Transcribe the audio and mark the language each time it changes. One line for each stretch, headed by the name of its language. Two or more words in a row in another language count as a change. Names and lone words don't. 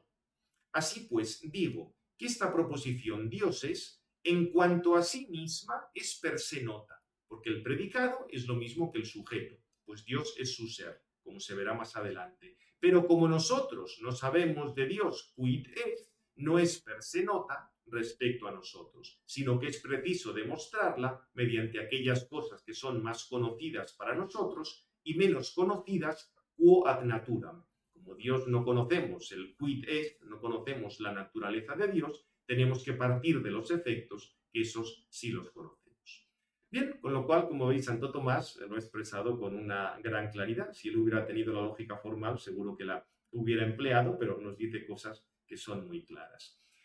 Spanish: Así pues, digo que esta proposición Dios es, en cuanto a sí misma, es
Latin: per se nota,
Spanish: porque el predicado es lo mismo que el sujeto, pues Dios es su ser, como se verá más adelante. Pero como nosotros no sabemos de Dios
Latin: quid es,
Spanish: no es
Latin: per se nota
Spanish: respecto a nosotros, sino que es preciso demostrarla mediante aquellas cosas que son más conocidas para nosotros y menos conocidas
Latin: quo ad naturam.
Spanish: Como Dios no conocemos el
Latin: quid es,
Spanish: no conocemos la naturaleza de Dios, tenemos que partir de los efectos, que esos sí los conocemos. Bien, con lo cual, como veis, Santo Tomás lo ha expresado con una gran claridad. Si él hubiera tenido la lógica formal, seguro que la hubiera empleado, pero nos dice cosas que son muy claras.